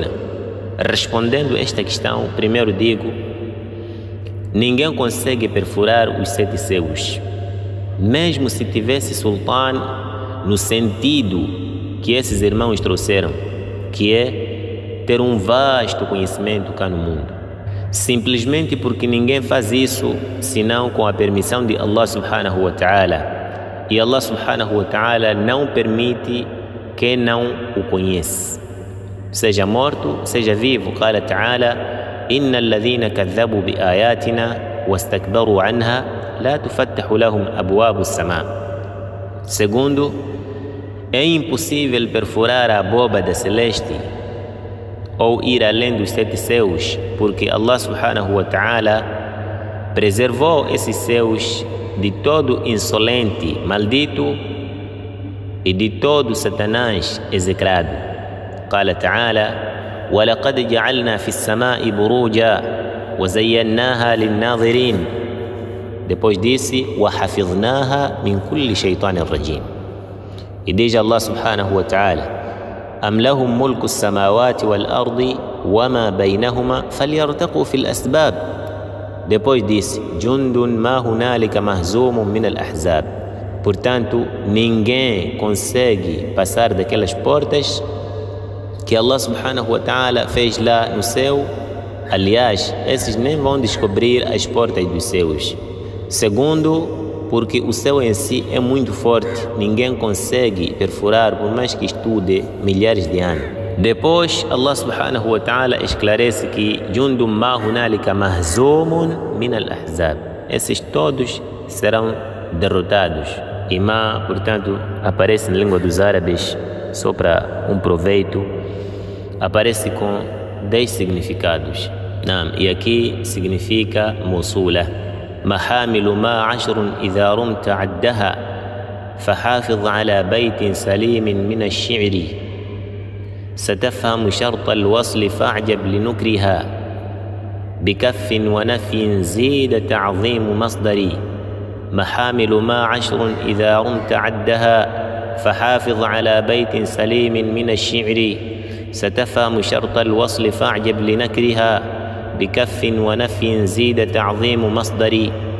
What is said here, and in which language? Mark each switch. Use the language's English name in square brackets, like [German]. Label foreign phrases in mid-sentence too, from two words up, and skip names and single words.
[Portuguese] Respondendo esta questão, primeiro digo: ninguém consegue perfurar os 7 céus, mesmo se tivesse sultán no sentido que esses irmãos trouxeram, que é ter um vasto conhecimento cá no mundo. Simplesmente porque ninguém faz isso senão com a permissão de [Arabic] الله سبحانه وتعالى, [Portuguese] e [Arabic] الله سبحانه وتعالى [Portuguese] não permite quem não o conhece, seja morto, seja vivo. [Arabic] قال تعالى: إن الذين كذبوا بآياتنا واستكبروا عنها لا تفتح لهم أبواب السماء. [Portuguese] Segundo, é impossível perfurar a abóbada celeste ou ir além dos 7 céus, porque [Arabic] الله سبحانه وتعالى [Portuguese] preservou esses céus de todo insolente, maldito, e de todo Satanás execrado. [Arabic] قال تعالى: وَلَقَدْ جَعَلْنَا فِي السَّمَاءِ بُرُوجًا وَزَيَّنَّاهَا لِلنَّاظِرِينَ. [Portuguese] Depois disse: [Arabic] وَحَفِظْنَاهَا مِنْ كُلِّ شَيْطَانٍ رَجِيمٍ. [Portuguese] E diz [Arabic] الله سبحانه وتعالى: أم لهم ملك السماوات والأرض وما بينهما فليرتقوا في الأسباب. [Portuguese] Depois disse: [Arabic] جند ما هنالك مهزوم من الأحزاب. [Portuguese] Portanto, ninguém consegue passar daquelas portas que [Arabic] الله سبحانه وتعالى [Portuguese] fez lá no céu. Aliás, esses nem vão descobrir as portas dos céus. Segundo, porque o céu em si é muito forte, ninguém consegue perfurar por mais que estude milhares de anos. Depois [Arabic] الله سبحانه وتعالى [Portuguese] esclarece que [Arabic] جند ما هنالك مهزوم من الأحزاب. [Portuguese] esses todos serão derrotados. E Ma, portanto, aparece na língua dos árabes, só para um proveito, aparece com 10 significados. E aqui significa موصولة. [Arabic] محامل ما 10 إذا رمت عدها فحافظ على بيت سليم من الشعر ستفهم شرط الوصل فاعجب لنكرها بكف ونفي زيد تعظيم مصدري محامل ما 10 إذا رمت عدها فحافظ على بيت سليم من الشعر ستفهم شرط الوصل فاعجب لنكرها بكف ونفي زيد تعظيم مصدري.